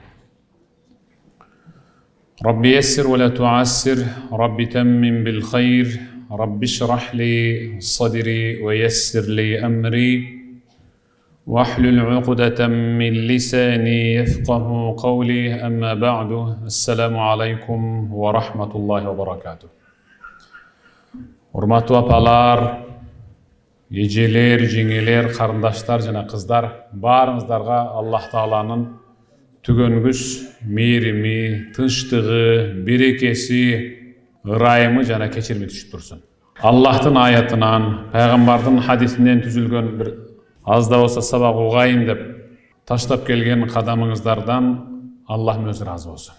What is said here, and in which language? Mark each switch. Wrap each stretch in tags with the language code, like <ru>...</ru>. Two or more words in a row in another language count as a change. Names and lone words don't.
<ar>رب يسر ولا تعسر، رب تمم بالخير، رب اشرح لي صدري ويسر لي أمري، واحلل عقدة من لساني يفقهوا قولي، أما بعد. السلام عليكم ورحمة الله وبركاته.</ar> <ky>Hurmatly apalar, ежелер, жеңелер, қарындаштар жана кыздар, баарыңыздарга Аллах Тааланын түгөнгүс мээрими, тынчтыгы, берекеси, ырайымы жана кечирими түшүп турсун. Аллахтын аятынан, пайгамбардын хадисинен түзүлгөн бир аз да болсо сабак угайын деп таштап келген кадамыңыздардан Аллах өзү ыраазы болсун.</ky>